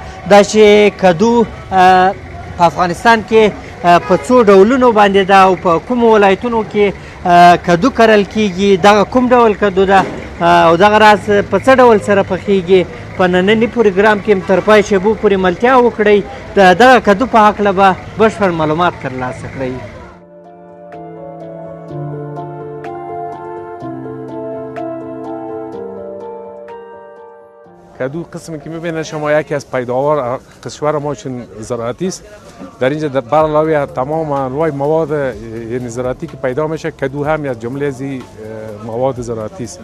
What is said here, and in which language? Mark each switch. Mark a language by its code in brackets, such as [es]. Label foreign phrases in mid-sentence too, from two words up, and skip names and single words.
[ps] دا چې کدو په افغانستان کې په څو ډولونو باندې ده او په کومو ولایتونو کې کدو کرل کیږي، دغه کوم ډول کدو ده او دغه راز په څه ډول سره پخیږي. په ننني پروګرام کې تر پای شبو پورې ملتیا وکړئ، د دغه کدو په هکله به بشپړ معلومات ترلاسه کړئ. [fa] کدو قسمی که میبینید شما یکی از پیداوار کشور ما چون زراعتی است. در اینجا بر علاوه تمام انواع مواد یعنی زراعتی که پیدا میشه، کدو هم از جمله از مواد زراعتی است.